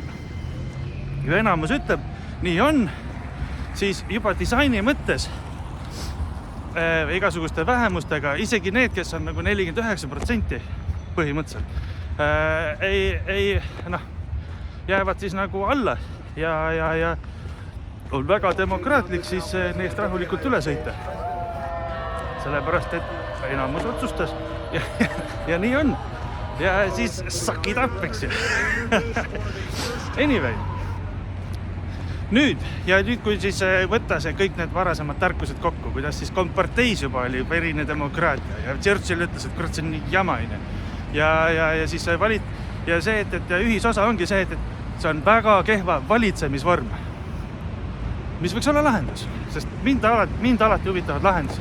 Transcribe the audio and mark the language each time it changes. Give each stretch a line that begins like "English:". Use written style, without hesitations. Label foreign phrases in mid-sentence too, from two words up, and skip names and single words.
Estonian: Ja enamus ütleb, nii on, siis juba disaini mõttes igasuguste vähemustega, isegi need, kes on nagu 49% põhimõtteliselt, jäävad siis nagu alla ja on väga demokraatlik siis neist rahulikult üle sõita. Sellepärast, et enamus otsustas ja nii on. Ja siis
English: suck it up,
Estonian: eks ju. Anyway. Nüüd, kui siis võtta see kõik need varasemad tarkused kokku, kuidas siis komparteis juba oli verine demokraatia ja Churchill ütles, et kurat, see on nii jamaine. Ja siis ja see, et ühisosa ongi see, et see on väga kehva valitsemisvorm, mis võiks olla lahendus, sest mind alati huvitavad lahendused.